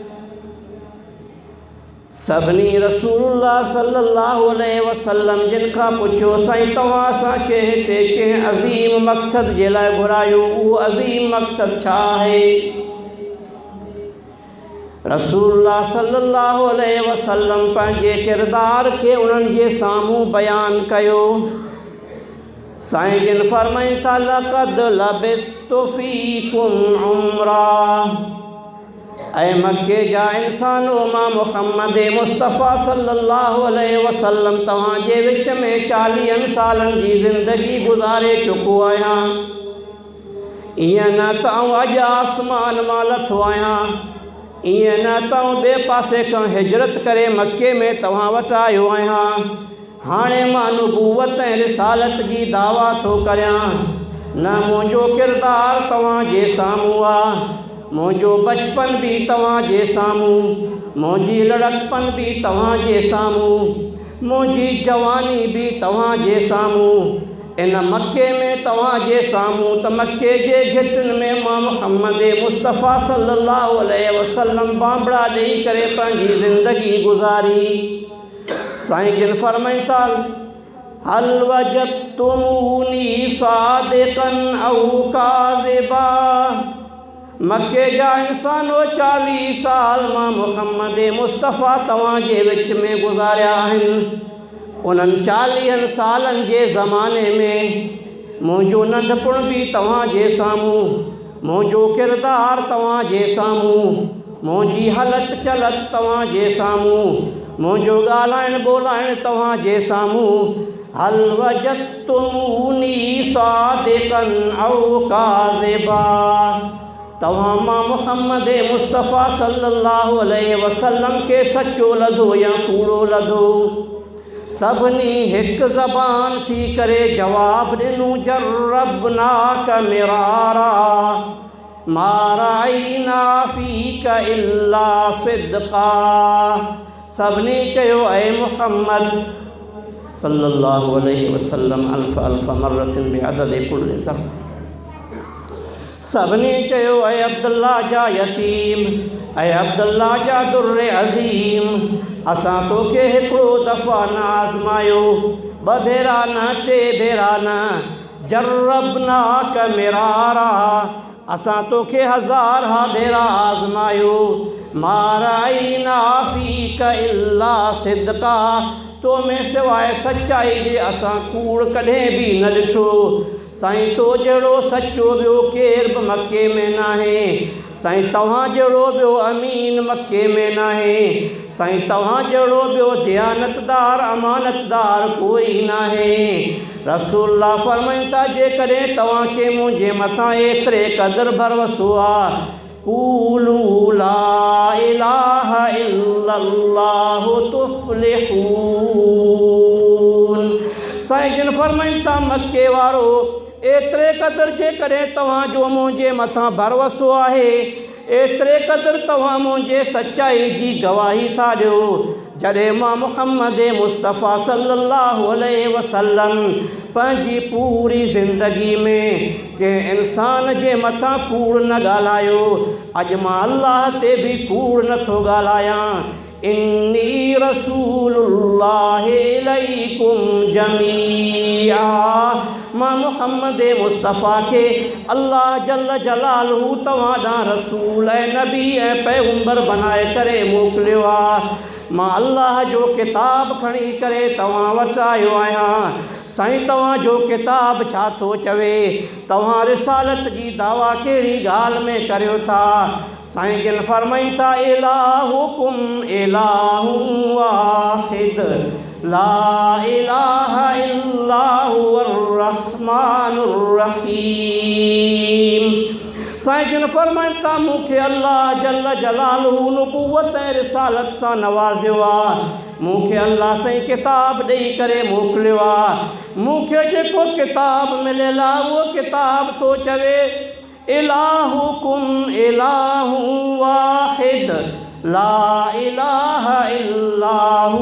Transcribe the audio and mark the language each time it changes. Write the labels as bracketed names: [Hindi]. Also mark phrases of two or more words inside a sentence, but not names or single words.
[Sindhi] सभिनी रसूलुल्लाह [Arabic] صلى الله عليه وسلم [Sindhi] जिन खां पुछियो साईं तव्हां असांखे हिते कंहिं अज़ीम मक़सद जे लाइ घुरायो, उहो अज़ीम मक़सद छा आहे? रसूलुल्लाह [Arabic] صلى الله عليه وسلم [Sindhi] पंहिंजे किरदार खे उन्हनि जे साम्हूं बयानु कयो। साईं जिन फरमाइनि था [Arabic] لقد لبثت فيكم عمرا. [Sindhi] ऐं मक्के जा इंसानो मां मुहम्मद मुस्तफ़ा [Arabic] صلى الله عليه وسلم [Sindhi] तव्हांजे विच में 40 सालनि जी ज़िंदगी गुज़ारे चुको आहियां। ईअं न त आउं अॼु आसमान मां लथो आहियां, ईअं न त आउं ॿिए पासे खां हिजरत करे मक्के में तव्हां वटि आयो आहियां। हाणे मां नबूवत ऐं रिसालत जी दावा थो करियां। न मुंहिंजो किरदारु तव्हांजे साम्हूं आहे, मुंहिंजो बचपन भी तव्हांजे साम्हूं, मुंहिंजी लड़कपन भी तव्हांजे साम्हूं, मुंहिंजी जवानी भी तव्हांजे साम्हूं, इन मक्के में तव्हांजे साम्हूं त मक्के जे घिटनि में मां मुहम्मद मुस्तफ़ा [Arabic] صلى الله عليه وسلم [Sindhi] बांबड़ा ॾेई करे पंहिंजी ज़िंदगी गुज़ारी। साईं जिन फरमाइनि था [Arabic] هل وجدتموني صادقا أو كاذبا. [Sindhi] मक्के जा इंसानो 40 साल मां मुहम्मद मुस्तफ़ा तव्हांजे विच में गुज़ारिया आहिनि। उन्हनि 40 सालनि जे ज़माने में मुंहिंजो नंढपण भी तव्हांजे साम्हूं, मुंहिंजो किरदारु तव्हांजे साम्हूं, मुंहिंजी हलत चलत तव्हांजे साम्हूं, मुंहिंजो ॻाल्हाइण ॿोलाइण तव्हांजे साम्हूं। [Arabic] هل وجدتموني صادقا أو كاذبا. [Sindhi] तव्हां मां मुहम्मद मुस्तफ़ा [Arabic] صلى الله عليه وسلم [Sindhi] खे सचो लधो या कूड़ो लधो? सभिनी हिकु ज़बान थी करे जवाब ॾिनूं [Arabic] جربناك مرارا ما رأينا فيك إلا صدقا. [Sindhi] सभिनी चयो ऐ मुहम्मद [Arabic] صلى الله عليه وسلم ألف ألف مرة بعدد كل ضرب. [Sindhi] सभिनी चयो ऐ अब्दुल्ला जा यतीम, ऐ अब्दुल्ला जा दुर्र अज़ीम, असां तोखे हिकिड़ो दफ़ा न आज़मायो, 2 भेरा न 3 भेरा न, [Arabic] جربناك مرارا, [Sindhi] असां तोखे 1000 भेरा आज़मायो। [Arabic] ما رأينا فيك إلا صدقا. [Sindhi] तो में सिवाय सच्चाई जे असां कूड़ कॾहिं भी न ॾिठो। साईं तो जहिड़ो सचो ॿियो केर बि मक्के में नाहे। साईं तव्हां जहिड़ो ॿियो अमीन मक्के में नाहे। साईं तव्हां जहिड़ो ॿियो दयानतदार अमानतदार कोई नाहे। रसूलुल्लाह फरमाइनि था जेकॾहिं तव्हांखे मुंहिंजे मथां एतिरे क़दुरु भरवसो आहे, [Arabic] قولوا لا إله إلا الله تفلحون. [Sindhi] साईं जिन फरमाइनि था मक्के वारो एतिरे क़दुरु जेकॾहिं तव्हांजो मुंहिंजे मथां भरोसो आहे, एतिरे क़दुरु तव्हां मुंहिंजे सचाई जी गवाही था ॾियो। जॾहिं मां मुहम्मद मुस्तफ़ा [Arabic] صلى الله عليه وسلم [Sindhi] पंहिंजी पूरी ज़िंदगी में कंहिं इंसान जे मथां कूड़ न ॻाल्हायो, अॼु मां अल्लाह ते बि कूड़ नथो ॻाल्हायां। [Arabic] إني رسول الله إليكم جميعا, [Sindhi] मां मुहम्मद मुस्तफ़ा खे [Arabic] الله جل جلاله [Sindhi] तव्हां ॾांहुं रसूल ऐं नबी ऐं पैगंबर बनाए करे मोकिलियो आहे। मां अल्लाह जो किताब खणी करे तव्हां वटि आयो आहियां। साईं तव्हांजो किताब छा थो चवे? तव्हां रिसालत जी दावा कहिड़ी ॻाल्हि में करियो था? साईं जिन फरमाइनि था [Arabic] إلهكم إله واحد لا إله إلا هو الرحمن الرحيم. [Sindhi] साईं जिन फरमाइनि था मूंखे [Arabic] الله جل جلاله [Sindhi] नबूवत ऐं रिसालत सां नवाज़ियो आहे। मूंखे अल्लाह साईं किताब ॾेई करे मोकिलियो आहे। मूंखे जेको किताब मिलियल आहे उहो किताब थो चवे [Arabic] إلهكم إله واحد لا إله إلا الله.